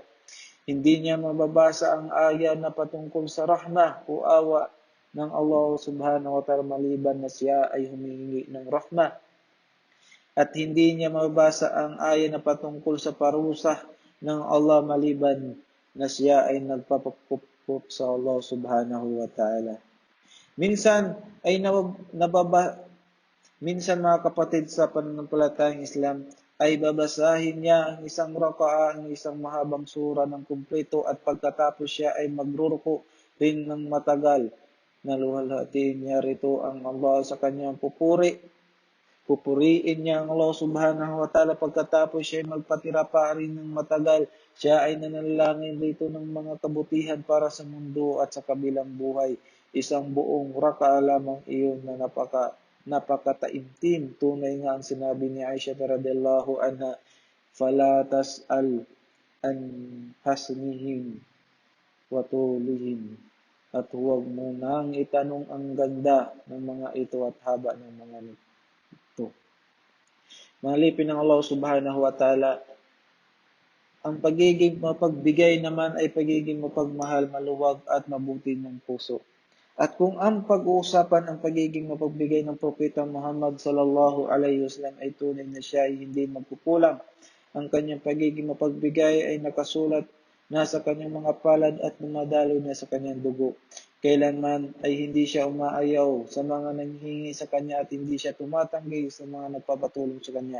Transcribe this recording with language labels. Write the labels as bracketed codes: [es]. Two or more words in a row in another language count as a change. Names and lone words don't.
[tl] Hindi niya mababasa ang aya na patungkol sa rahmah o awa ng Allah [ar] subhanahu wa ta'ala [tl] maliban na siya ay humihingi ng rahmah. At hindi niya mababasa ang aya na patungkol sa parusa ng Allah maliban na siya ay nagpapupupop sa Allah [ar] subhanahu wa ta'ala. [tl] Minsan ay nababa Minsan mga kapatid sa pananampalatayang Islam ay babasahin niya ang isang raka'a, ang isang mahabang sura ng kumpleto at pagkatapos siya ay magruruko rin ng matagal. Naluwalhatiin niya rito ang Allah sa kanyang pupuri. Pupuriin niya ang Allah [ar] subhanahu wa ta'ala [tl] pagkatapos siya ay magpatira pa rin ng matagal. Siya ay nanalangin rito ng mga kabutihan para sa mundo at sa kabilang buhay. Isang buong raka'a lamang iyon na napakataimtim. Tunay nga ang sinabi ni Aisha [ar] radhiyallahu anha, "Fala tas'al an hasnihim wa tulihim." [tl] At huwag mo nang itanong ang ganda ng mga ito at haba ng mga ito. Mga lipin ng Allah [ar] subhanahu wa ta'ala, [tl] ang pagiging mapagbigay naman ay pagiging mapagmahal, maluwag at mabuti ng puso. At kung ang pag-uusapan ang pagiging mapagbigay ng Propeta Muhammad [ar] sallallahu alaihi wasallam [tl] ay tunay na siya ay hindi magkukulang, ang kanyang pagiging mapagbigay ay nakasulat na sa kanyang mga palad at dumadaloy na sa kanyang dugo. Kailanman ay hindi siya umaayaw sa mga nanghihingi sa kanya at hindi siya tumatanggi sa mga nagpapatulong sa kanya.